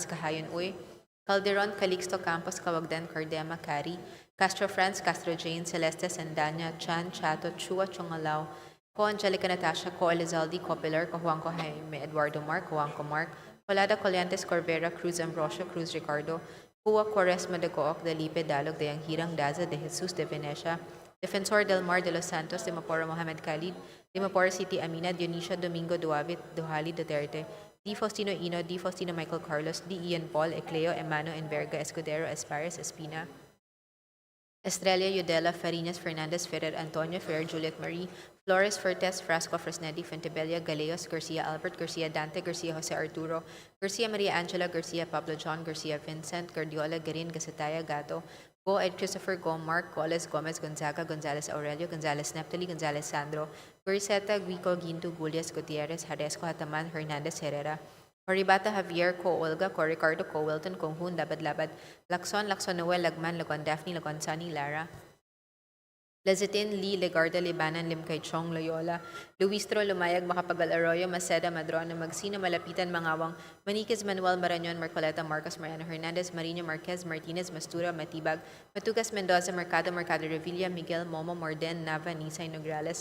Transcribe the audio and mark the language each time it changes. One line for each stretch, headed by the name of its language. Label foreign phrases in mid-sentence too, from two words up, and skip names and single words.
English: Kahayon, Uy, Calderon, Calixto, Campos, Cawagdan, Cardema, Cari, Castro France, Castro Jane, Celeste, Sandanya, Chan, Chato, Chua, Chongalao, Co Angelica Natasha, Co Elizalde, Co Pilar, Co Juanco Jaime, Eduardo Mark, Juanco Mark, Colada Coliantes, Corvera, Cruz Ambrosio, Cruz Ricardo, Cua Quaresma de Gooc, Delipe, Dalog, de Anghirang, Daza, de Jesus, de Venecia, Defensor del Mar de los Santos, de Mapora Mohamed Khalid, de Mapora City Amina, Dionisio Domingo Duavit, Duhali Duterte, D. Faustino Ino, D. Faustino Michael Carlos, D. Ian Paul, Ecleo, Emano, Enverga, Escudero, Espares, Espina, Estrella, Yudela, Farinas, Fernandez, Ferrer, Antonio, Ferrer, Juliet Marie, Flores, Fertes, Frasco, Fresnedi, Fuentebella, Galeos, Garcia Albert, Garcia Dante, Garcia Jose Arturo, Garcia Maria Angela, Garcia Pablo John, Garcia Vincent, Guardiola, Garin, Gasataya, Gato, Go Ed Christopher, Go Mark, Coles, Gomez, Gonzaga, Gonzales Aurelio, Gonzales Neptali, Gonzales Sandro, Guriseta, Guico, Ginto, Gulias, Gutierrez, Haresco, Hataman, Hernandez, Herrera, Horibata, Javier, Co Olga, Co Ricardo, Co Wilton, Conghun, Labad Labad, Lacson Noel, Lagman, Lagon Daphne, Lagon Sani, Lara, Lezitin, Lee, Legarda, Libanan, Limkay Chong, Loyola, Luistro, Lumayag, Macapagal Arroyo, Maceda, Madrona, Magsino, Malapitan, Mangawang, Maniquez, Manuel, Marañon, Marcoleta, Marcos, Mariano Hernandez, Marino, Marquez, Martinez, Mastura, Matibag, Matugas, Mendoza, Mercado, Revilla, Miguel, Momo, Morden, Nava, Nisay, Nograles,